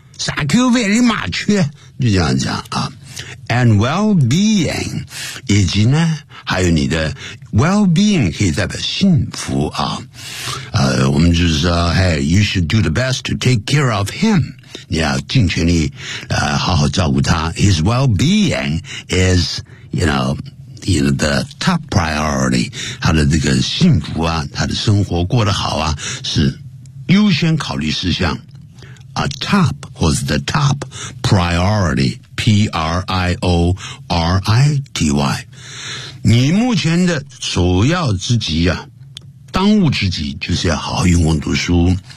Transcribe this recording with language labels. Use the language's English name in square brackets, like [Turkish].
[English] Thank you very much. [Chinese] 就这样讲啊。 [English] And well-being， [Chinese] 以及呢，还有你的 well-being 可以代表幸福啊。我们就是说 [English] ，Hey， you should do the best to take care of him。 [Chinese] 你要尽全力好好照顾他。 [English] His well-being is, you know, the top priority. [Chinese] 他的这个幸福啊，他的生活过得好啊，是优先考虑事项。 [English] A top was the top priority, P-R-I-O-R-I-T-Y. [Chinese] 你目前的首要之急啊，当务之急就是要好好用功读书。